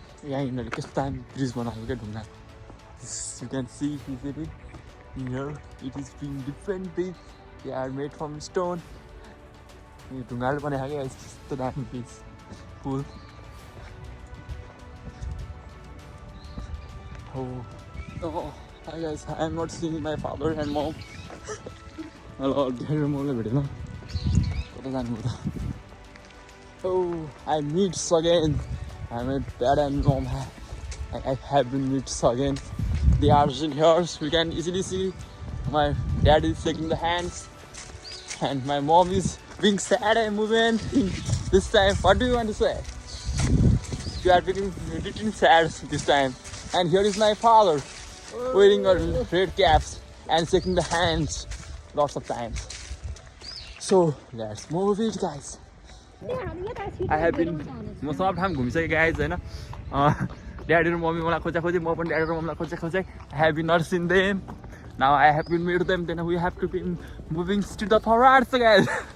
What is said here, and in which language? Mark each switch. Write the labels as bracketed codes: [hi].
[ne] यहाँ यिनीहरूले कस्तो दामी ब्रिज बनाएको क्या ढुङ्गा [en] you can see easily here it is being different bridge they are made from stone [ne] यो ढुङ्गाले बनाएको क्या यस्तो दामी bridge full [en] Hi guys, I am not seeing my father and mom. Hello, dear mom, [ne] भेटेन कता जानु हो त [en] Oh, I meet again. I met dad and mom. I have been meet again. They are in here. We can easily see my dad is shaking the hands, and my mom is being sad and moving. This time, what do you want to say? You are being little sad this time. And here is my father, wearing a red caps and shaking the hands lots of times. So let's move it, guys. I have been [ne] म सब ठाउँ घुमिसकेँ guys होइन daddy र mummy मलाई खोजी म पनि daddy र मम्मीलाई खोजेँ [en] I have been not seen them. Now I have been meet them. Then we have to be moving to the forwards, guys.